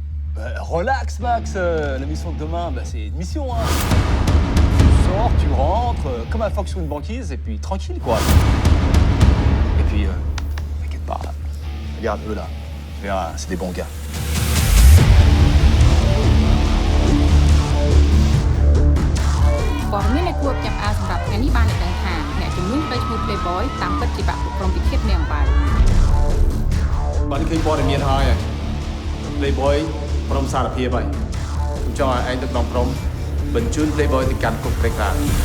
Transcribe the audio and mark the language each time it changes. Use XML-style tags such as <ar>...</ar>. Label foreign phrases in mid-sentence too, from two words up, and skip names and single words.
<fr>Relax, Max. La mission de demain, c'est une mission. Hein. Tu sors, tu rentres, comme un phoque sur une banquise, et puis tranquille, quoi. Et puis, t'inquiète pas. Regarde eux là. Tu verras, c'est des bons gars.</fr> <km>ព័ត៌មានដែលគួរចាប់អារម្មណ៍សម្រាប់ថ្ងៃនេះបានលើកឡើងថាអ្នកជំនួញផ្លេចឈ្មោះ Playboy តាមពិតជាបាក់ពួកក្រុមពិឃាតនៅអំបែង បានឃើញព័ត៌មានហើយ Playboy ព្រមសារភាពហើយខ្ញុំចង់ឲ្យឯងទៅក្នុងក្រុមបញ្ជូន Playboy ទៅកាន់គុកព្រៃក្រាប</km>